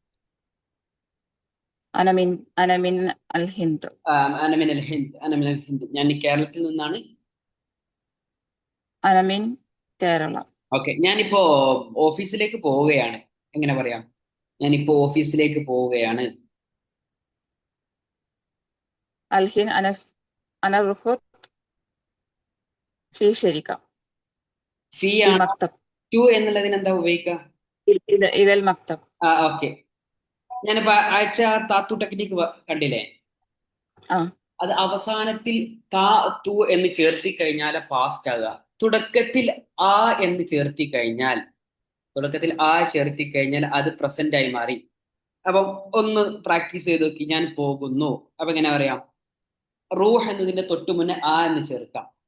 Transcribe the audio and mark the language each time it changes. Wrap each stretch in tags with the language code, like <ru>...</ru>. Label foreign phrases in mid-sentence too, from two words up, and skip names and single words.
<ar>أنا من أنا من الهند أنا من الهند</ar> <ml>ഞാൻ കേരളത്തിൽ നിന്നാണ്</ml> <ar>أنا من كيرلا</ar> <ml>ഓക്കെ ഞാനിപ്പോ ഓഫീസിലേക്ക് പോവുകയാണ് എങ്ങനെ പറയാം ഞാനിപ്പോ ഓഫീസിലേക്ക് പോവുകയാണ്</ml> <ar>الحين أنا رحت في شركة ഫീ في</ar> <ml>ആണ്</ml> <ar>مكتب</ar> <ml>ടു എന്നുള്ളതിന് എന്താ ഉപയോഗിക്കുക</ml> <ar>إلى المكتب.</ar> <ml>ആ ഓക്കെ ഞാനിപ്പോ അയച്ച താത്തു ടെക്നിക്ക് കണ്ടില്ലേ ആ അത് അവസാനത്തിൽ താ തു എന്ന് ചേർത്തി കഴിഞ്ഞാൽ പാസ്റ്റ് ആകുക തുടക്കത്തിൽ ആ എന്ന് ചേർത്തി കഴിഞ്ഞാൽ ചേർത്തി കഴിഞ്ഞാൽ അത് പ്രസന്റ് ആയി മാറി അപ്പം ഒന്ന് പ്രാക്ടീസ് ചെയ്ത് നോക്കി ഞാൻ പോകുന്നു അപ്പൊ എങ്ങനെ പറയാം റൂഹ് എന്നതിന്റെ തൊട്ടു മുന്നേ ആ എന്ന് ചേർക്കാം</ml>